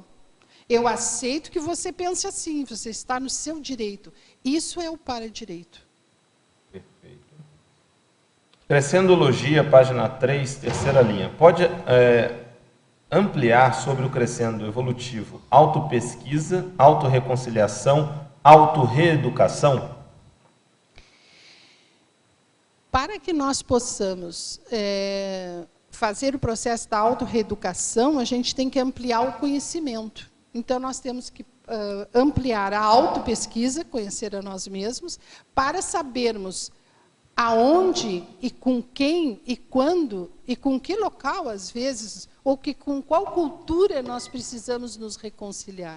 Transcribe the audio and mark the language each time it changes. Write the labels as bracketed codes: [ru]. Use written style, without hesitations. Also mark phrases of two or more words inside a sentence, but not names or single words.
[pt] Eu aceito que você pense assim, você está no seu direito. Isso é o para-direito. Perfeito. Crescendologia, página 3, terceira linha. Pode ampliar sobre o crescendo evolutivo? Autopesquisa, autorreconciliação, autorreeducação? Para que nós possamos fazer o processo da autorreeducação, a gente tem que ampliar o conhecimento. Então, nós temos que ampliar a autopesquisa, conhecer a nós mesmos, para sabermos aonde e com quem e quando e com que local, às vezes, ou com qual cultura nós precisamos nos reconciliar.